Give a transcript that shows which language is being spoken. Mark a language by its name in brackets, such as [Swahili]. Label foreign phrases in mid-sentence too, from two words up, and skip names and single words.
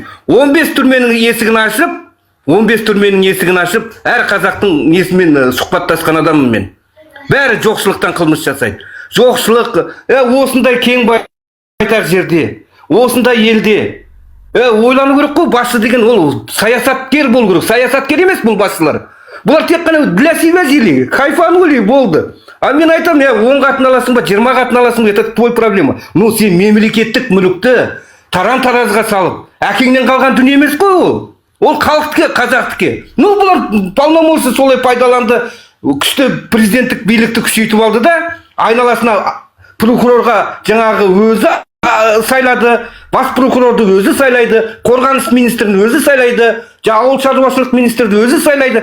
[Kazakh] 15 түрменің есігін ашып, әр қазақтың несімен сұхбаттасқан адамым мен. Бәрі жоқшылықтан қылмыс жасайды. Жоқшылық, осындай кең байтақ жерде, осындай елде. Ойлану керек қой, басшы деген ол саясаткер болу керек. Саясаткер емес бұл басшылар. Бұлар тек қана [Russian] для себя жили, [Kazakh] кайфанули, болды. А мен айтам, 10 қатын аласың ба, 20 қатын аласың ба, [Russian] это твой проблема. [Kazakh] Ну, сен мемлекеттік мүлікті таран-таразға салып, әкеңнен қалған дүние емес қой ол. Ол халықтікі, қазақтікі. Ну, бұлар полномочия солай пайдаланды, күшті президенттік билікті күшейтіп алды да, айналасына прокурорға жаңағы өзі сайлады, бас прокурорды өзі сайлайды, қорғаныс министрін өзі сайлайды, ауыл шаруашылық министрді өзі сайлайды.